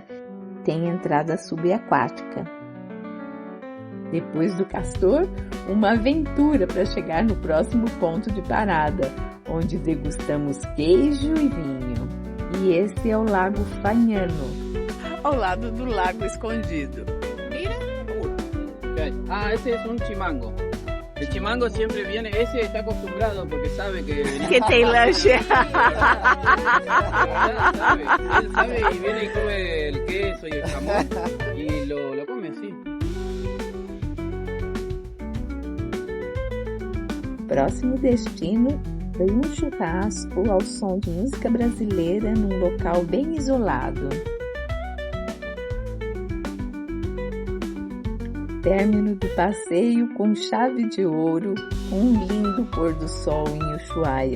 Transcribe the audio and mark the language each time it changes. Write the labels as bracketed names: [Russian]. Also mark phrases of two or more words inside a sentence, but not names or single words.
[Portuguese] Tem entrada subaquática. Depois do castor, uma aventura para chegar no próximo ponto de parada, onde degustamos queijo e vinho. E esse é o Lago Fagnano, ao lado do Lago Escondido. [Spanish] Mira. Ese es un chimango. El chimango siempre viene, ese está acostumbrado porque sabe que... [Portuguese] Que tem lanche. [Spanish] Él sabe y viene y come el queso y el jamón y lo come así. [Portuguese] Próximo destino foi um churrasco ao som de música brasileira num local bem isolado. Término do passeio com chave de ouro, com um lindo pôr do sol em Ushuaia.